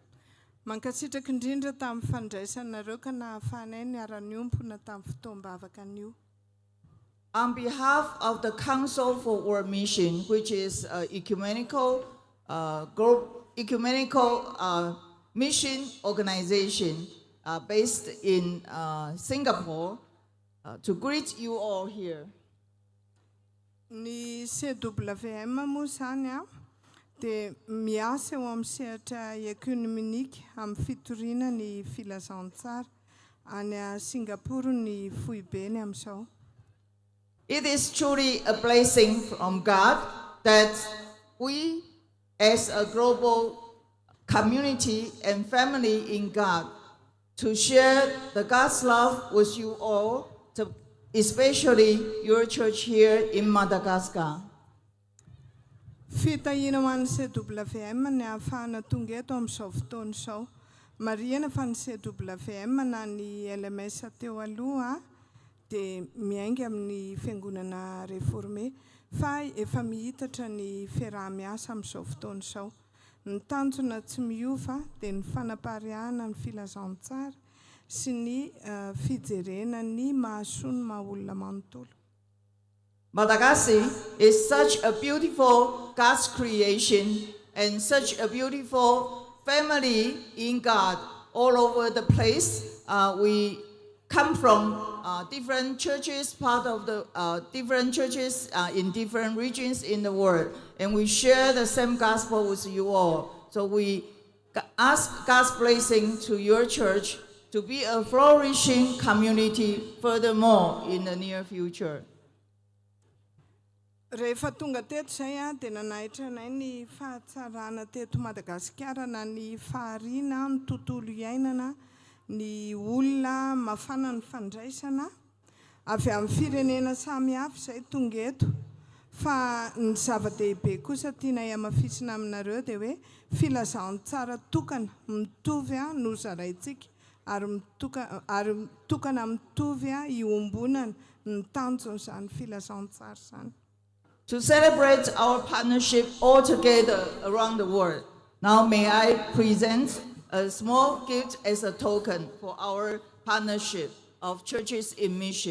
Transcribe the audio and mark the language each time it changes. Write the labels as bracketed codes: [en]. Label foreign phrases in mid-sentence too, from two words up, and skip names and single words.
[en] On behalf of the Council for World Mission, which is an ecumenical mission organization based in Singapore, to greet you all here. [mg] Ni CWM musanya de miasa eo amin'ny sehatra ekumenika amin'ny fitoriana ny filazantsara any Singapore ny foibeny amin'izao. [en] It is truly a blessing from God that we, as a global community and family in God, to share the God's love with you all, especially your church here in Madagascar. [mg] Fitahina ho an'ny CWM ny ahafahana tonga eto amin'izao fotoana izao. Marihana fa ny CWM na ny LMS teo aloha dia miainga amin'ny fiangonana réformé fa efa mihitatra ny fiaraha-miasa amin'izao fotoana izao. Ny tanjona tsy miova dia ny fanapariahana ny filazantsara sy ny fijerena ny mahasoa ny maha-olona manontolo. [en] Madagascar is such a beautiful God's creation and such a beautiful family in God all over the place. We come from different churches, part of the different churches in different regions in the world, and we share the same gospel with you all. So we ask God's blessing to your church to be a flourishing community furthermore in the near future. [mg] Rehefa tonga teto zay dia nanahitra anay ny fahatsarana teto Madagasikara na ny fahariana ny tontolo iainana ny olona mafana ny fandraisana avy amin'ny firenena samihafa izay tonga eto Fa ny zava-dehibe kosa tiana iamafisina aminareo dia hoe filazantsara tokana mitovy no zaraintsika ary tokana mitovy iombonana ny tanjon'izany filazantsara zany. [en] To celebrate our partnership all together around the world, now may I present a small gift as a token for our partnership of churches in mission.